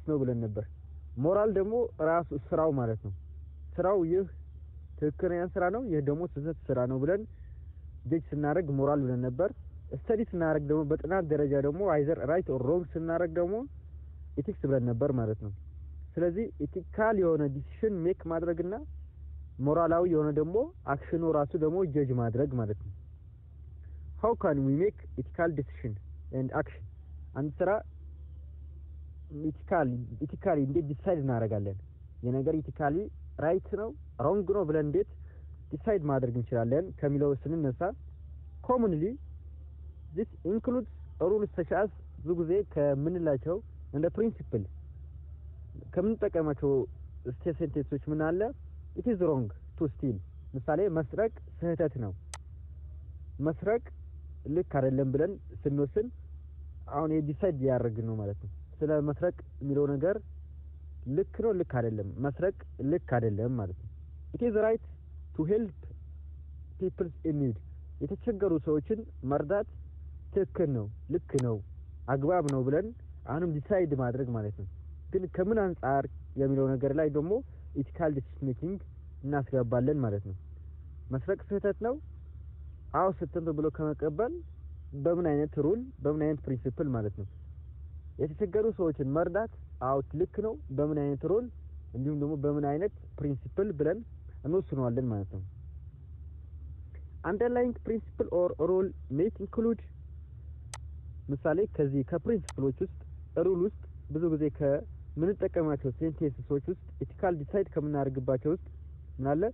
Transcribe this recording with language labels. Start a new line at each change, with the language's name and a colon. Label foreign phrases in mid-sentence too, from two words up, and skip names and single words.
Amharic: ነው ብለን ነበር። ሞራል ደግሞ ራሱ ስራው ማለት ነው። ስራው ይህ ትክክለኛ ስራ ነው፣ ይህ ደግሞ ስህተት ስራ ነው ብለን ጀጅ ስናረግ ሞራል ብለን ነበር። ስተዲ ስናረግ ደግሞ በጥናት ደረጃ ደግሞ
English: either right or wrong
Amharic: ስናረግ ደግሞ ኢቲክስ ብለን ነበር ማለት ነው። ስለዚህ ኢቲካል የሆነ
English: decision make
Amharic: ማድረግና ሞራላዊ የሆነ ደግሞ አክሽኑ ራሱ ደግሞ ጀጅ ማድረግ ማለት ነው።
English: How can we make ethical decision and action?
Amharic: አንድ ስራ ኢቲካሊ እንዴት ዲሳይድ እናደርጋለን? የነገር
English: ethically right
Amharic: ነው ሮንግ ነው ብለን እንዴት ዲሳይድ ማድረግ እንችላለን ከሚለው ስንነሳ
English: commonly this includes rules such as
Amharic: ብዙ ጊዜ ከምንላቸው እንደ ፕሪንሲፕል ከምንጠቀማቸው ስቴትመንቶች ምን አለ?
English: it is wrong to steal።
Amharic: ምሳሌ መስረቅ ስህተት ነው፣ መስረቅ ልክ አይደለም ብለን ስንወስን አሁን ዲሳይድ ያደርግን ነው ማለት ነው። ስለ መስረቅ የሚለው ነገር ልክ ነው ልክ አይደለም፣ መስረቅ ልክ አይደለም ማለት ነው።
English: it is right to help people in need።
Amharic: የተቸገሩ ሰዎችን መርዳት ትክክል ነው ልክ ነው አግባብ ነው ብለን አሁንም ዲሳይድ ማድረግ ማለት ነው። ግን ከምን አንፃር የሚለው ነገር ላይ ደግሞ
English: ethical decision making
Amharic: እናስገባለን ማለት ነው። መስረቅ ስህተት ነው አው ስተን ብሎ ከመቀበል በምን አይነት ሩል በምን አይነት ፕሪንሲፕል ማለት ነው። የተቸገሩ ሰዎችን መርዳት አው ልክ ነው በምን አይነት ሩል እንዲሁም ደግሞ በምን አይነት ፕሪንሲፕል ብለን እንወስነዋለን ማለት ነው።
English: underlying principle or rule might include
Amharic: ምሳሌ ከዚህ ከፕሪንሲፕሎች ውስጥ ሩል ውስጥ ብዙ ጊዜ ከምንጠቀማቸው ሴንቴንሶች ውስጥ
English: ethical decide
Amharic: ከምናደርግባቸው ውስጥ ምን አለ?